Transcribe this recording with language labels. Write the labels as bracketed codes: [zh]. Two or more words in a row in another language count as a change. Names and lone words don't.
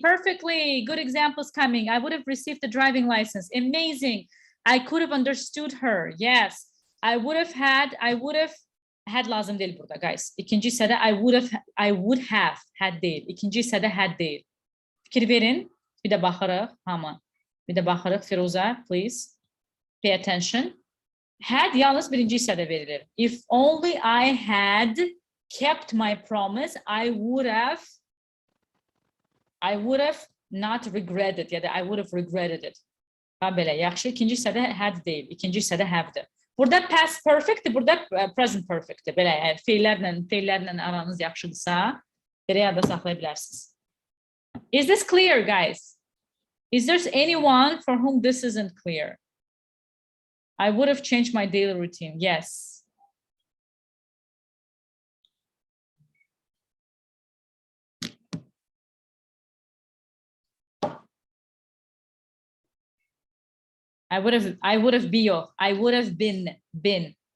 [en] Perfectly. Good examples coming. I would have received the driving license. Amazing. I could have understood her. Yes. I would have had [az] lazım değil burada [en] guys. [az] İkinci hissədə [en] I would have had [az] değil. İkinci hissədə had değil. Fikir verin. Bir də baxırıq hamı. Bir də baxırıq Firuza, [en] please. Pay attention. [az] Had yalnız birinci hissədə verilir. [en] If only I had kept my promise, I would have not regretted [az] ya da [en] I would have regretted it. [az] Belə, yaxşı. İkinci hissədə had deyil. İkinci hissədə have'dir. Burada [en] past perfectdir, [az] burada [en] present perfectdir. [az] Belə, feillərlə aranız yaxşıdırsa, belə yada saxlaya bilərsiniz. [en] Is this clear, guys? Is there anyone for whom this isn't clear? I would have changed my daily routine. Yes. I would have been.